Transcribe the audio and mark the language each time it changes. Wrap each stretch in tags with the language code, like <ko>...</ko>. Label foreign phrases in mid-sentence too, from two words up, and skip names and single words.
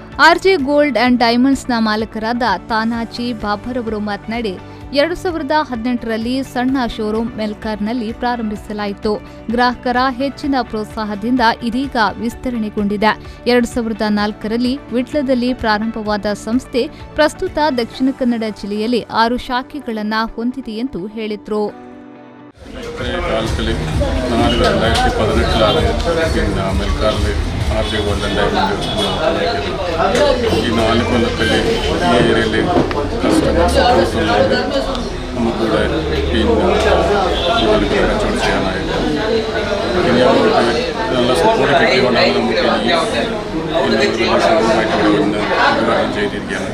<kn>ಆರ್ಜೆ ಗೋಲ್ಡ್ ಅಂಡ್ ಡೈಮಂಡ್ಸ್ನ ಮಾಲಕರಾದ ತಾನಾಜಿ ಬಾಬರ್ ಅವರು ಮಾತನಾಡಿ, 2018ರಲ್ಲಿ ಸಣ್ಣ ಶೋರೂಮ್ ಮೆಲ್ಕಾರ್ನಲ್ಲಿ ಪ್ರಾರಂಭಿಸಲಾಯಿತು. ಗ್ರಾಹಕರ ಹೆಚ್ಚಿನ ಪ್ರೋತ್ಸಾಹದಿಂದ ಇದೀಗ ವಿಸ್ತರಣೆಗೊಂಡಿದೆ. 2004ರಲ್ಲಿ ವಿಟ್ಲದಲ್ಲಿ ಪ್ರಾರಂಭವಾದ ಸಂಸ್ಥೆ ಪ್ರಸ್ತುತ ದಕ್ಷಿಣ ಕನ್ನಡ ಜಿಲ್ಲೆಯಲ್ಲಿ 6 ಶಾಖೆಗಳನ್ನು ಹೊಂದಿದೆ ಎಂದು ಹೇಳಿದರು.</kn> <ml>2018 പിന്നെ മെൽക്കാറിൽ ആർജെ ഗോൾഡ് ആൻഡ് ഡയമണ്ട് ഈ 4 കൊല്ലത്തിൽ ഈ ഏരിയയിൽ</ml> <en>customer support</en> <ml>ഉള്ളതുകൊണ്ട് നമുക്കിവിടെ പിന്നെ കച്ചവടം ചെയ്യാനായിട്ട് ഇനി അവർക്ക് നല്ല സപ്പോർട്ട് കിട്ടിയതുകൊണ്ടാണ് നമുക്ക് ഇനി ഷോറൂമായിട്ട് ഇവിടെ വന്ന് ഉദ്ഘാടനം ചെയ്തിരിക്കുകയാണ്.</ml>